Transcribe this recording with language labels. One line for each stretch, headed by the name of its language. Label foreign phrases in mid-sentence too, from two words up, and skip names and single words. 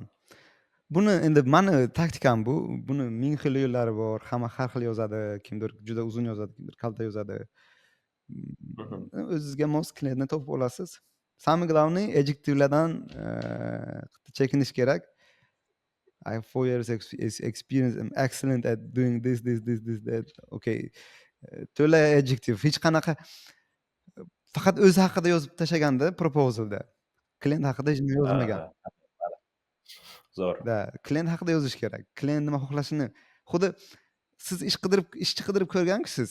Uzbek: Buni endi mani taktikam bu. Buni ming xil yo'llari bor. Hamma har xil yozadi. Kimdir juda uzun yozadi, kimdir kalta yozadi. O'zingizga mos klientni topib olasiz.
Russian: Самое главное,
Uzbek: adjektivlardan chekinish kerak.
English: I have 4 years experience. I'm excellent at doing this, that.
Uzbek: Okay. To'la adjective. Hech qanaqa faqat o'zi haqida yozib tashlaganda proposalda. Klient haqida hech nima yozmagan. Aha, zo'r. Da, klient haqida yozish kerak. Klient nima xohlashini. Xuddi siz ishchi qidirib ko'rgankisiz.